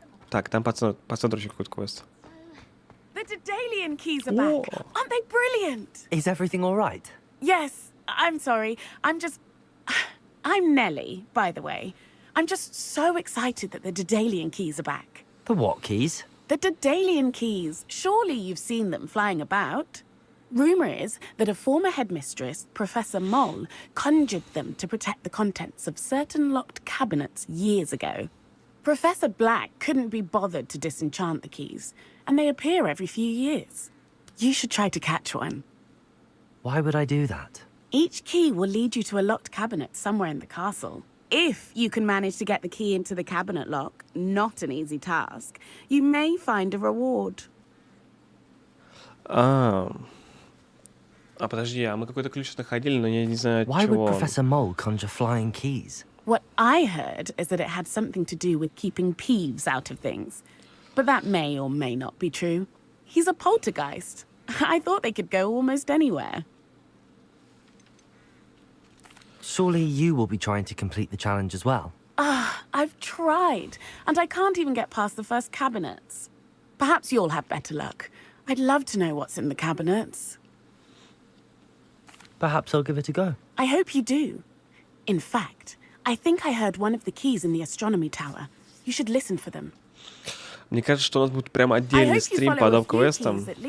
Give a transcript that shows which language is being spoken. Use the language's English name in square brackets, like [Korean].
[Russian] Так, там по центру еще какой-то квест. [English] The Daedalian keys are back. Aren't they brilliant? Is everything all right? Yes, I'm sorry. I'm Nelly, by the way. I'm just so excited that the Daedalian keys are back. The what keys? The Daedalian keys. Surely you've seen them flying about. Rumour is that a former headmistress, Professor Moll, conjured them to protect the contents of certain locked cabinets years ago. Professor Black couldn't be bothered to disenchant the keys, and they appear every few years. You should try to catch one. Why would I do that? Each key will lead you to a locked cabinet somewhere in the castle. If you can manage to get the key into the cabinet lock, not an easy task, you may find a reward. [Russian] Подожди, мы какой-то ключ находили, но я не знаю от чего. [English] Why would Professor Mole conjure flying keys? What I heard is that it had something to do with keeping Peeves out of things. But that may or may not be true. He's a poltergeist. I thought they could go almost anywhere. Surely you will be trying to complete the challenge as well. I've tried, and I can't even get past the first cabinets. Perhaps you'll have better luck. I'd love to know what's in the cabinets. Perhaps I'll give it a go. I hope you do. In fact, I think I heard one of the keys in the astronomy tower. You should listen for them. [Russian] Мне кажется, что у нас будет прям отдельный стрим по доп-квестам.